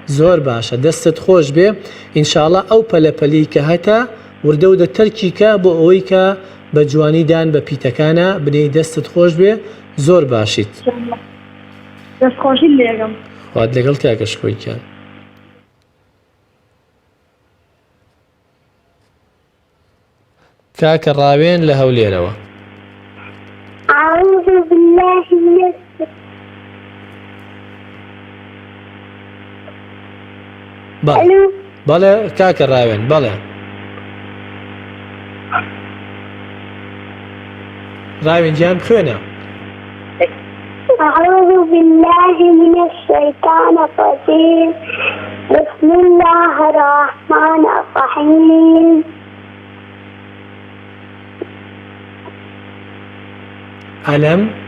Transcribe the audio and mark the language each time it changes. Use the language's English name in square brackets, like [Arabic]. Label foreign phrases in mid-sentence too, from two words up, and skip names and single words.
[Central Kurdish] زۆر باشە دەستت خۆش بێ ئینشاءڵڵا ئەو پەلەپەلی کە هەتا وردە و تەرکیکە بۆ ئەوەی کە بە جوانیدان بە پیتەکانە بنێ دەستت خۆش بێ زۆر باشیت. دەست خۆشی لێگەم. خوات لەگەڵ کاکە شکۆیکیان. کاکە ڕاوێن لە هەولێرەوە. [Arabic] أعوذ بالله من [Central Kurdish] بەڵێ کاکە ڕاوێن بەڵێ ڕاوێن گیان خوێنە. [Arabic] أعوذ بالله من الشيطان الرجيم. بسم الله الرحمن الرحيم. ألم